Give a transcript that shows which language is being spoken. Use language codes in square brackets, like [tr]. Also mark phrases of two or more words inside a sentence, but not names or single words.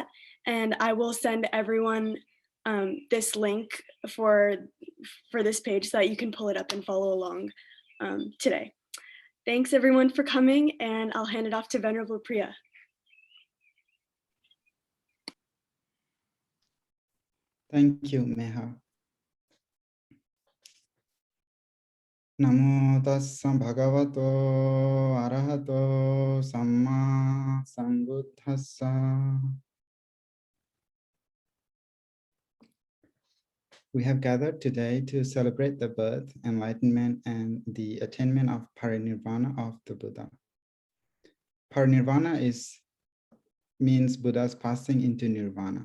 [en] And I will send everyone this link for this page so that you can pull it up and follow along today. Thanks everyone for coming, and I'll hand it off to Venerable Priya. Thank you, Meha. [pi] Namo tassa bhagavato arahato samma sambuddhassa. [en] We have gathered today to celebrate the birth, enlightenment, and the attainment of parinirvana of the Buddha. Parinirvana means Buddha's passing into nirvana.